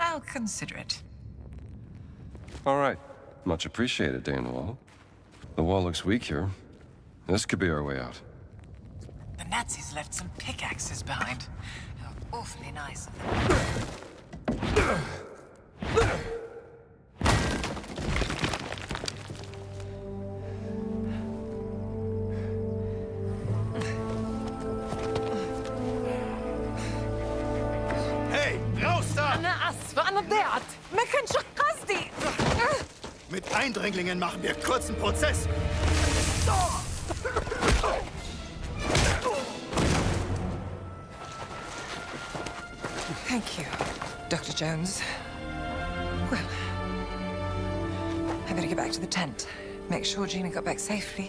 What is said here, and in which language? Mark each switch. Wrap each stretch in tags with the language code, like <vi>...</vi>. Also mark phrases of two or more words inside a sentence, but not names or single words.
<en>I'll consider it. All right. Much appreciated, Dane Wall. The wall looks weak here. This could be our way out. The Nazis left some pickaxes behind. How awfully nice of them.</en> <de>Hey, raus da!</de> <ar>أنا آسفة أنا ضيعت ما كانش قصدي.</ar> <de>Mit Eindringlingen machen wir kurzen Prozess.</de> <en>Thank you, Dr. Jones. Well, I better get back to the tent. Make sure Gina got back safely.</en>